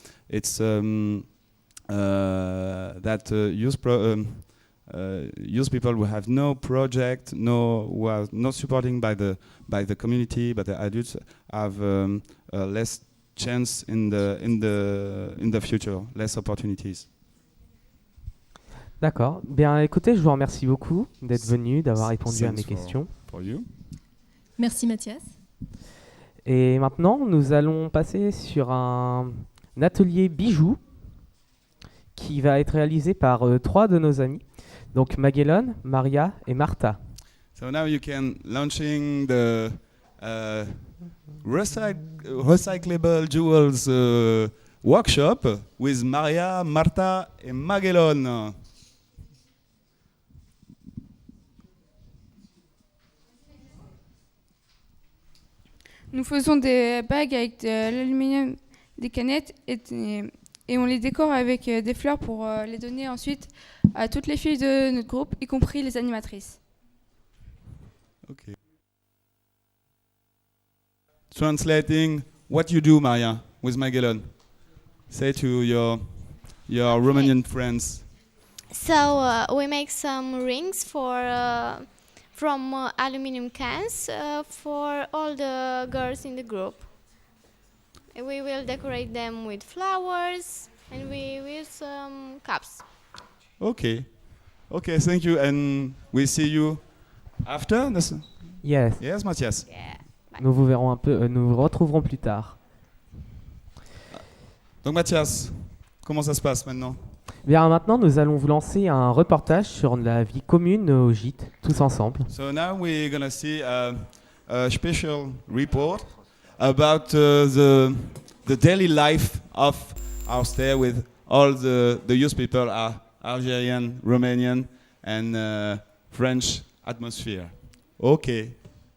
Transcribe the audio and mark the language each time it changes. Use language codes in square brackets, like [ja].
[en] it's youth people who have no project, who are not supporting by the community, but the adults have less chance in the future, less opportunities. [fr] D'accord. Bien, écoutez, je vous remercie beaucoup d'être venu, d'avoir répondu à mes [en] Thanks [fr] questions. [en] For you. [fr] Merci Mathias. Et maintenant, nous allons passer sur un atelier bijoux qui va être réalisé par 3 de nos amis. Donc Maguelone, Maria et Martha. [en] So now you can launching the recyclable jewels workshop with Maria, Martha et Maguelone. [fr] Nous faisons des bagues avec de l'aluminium, des canettes et on les décore avec des fleurs pour les donner ensuite à toutes les filles de notre groupe, y compris les animatrices. [en] Okay. Translating what you do, Maria, with Maguelone. Say to your Romanian friends. So we make some rings from aluminum cans for all the girls in the group. We will decorate them with flowers and we will some cups. Okay. Okay, thank you, and we see you after. Yes. Yes, Matthias. Yeah. [fr] Nous vous verrons un peu, nous vous retrouverons plus tard. Donc Mathias, comment ça se passe maintenant? Bien, maintenant, nous allons vous lancer un reportage sur la vie commune au gîte, tous ensemble. [en] So now we're gonna see a special report about the the daily life of our stay with all the youth people are Algerian, Romanian, and French atmosphere. Okay.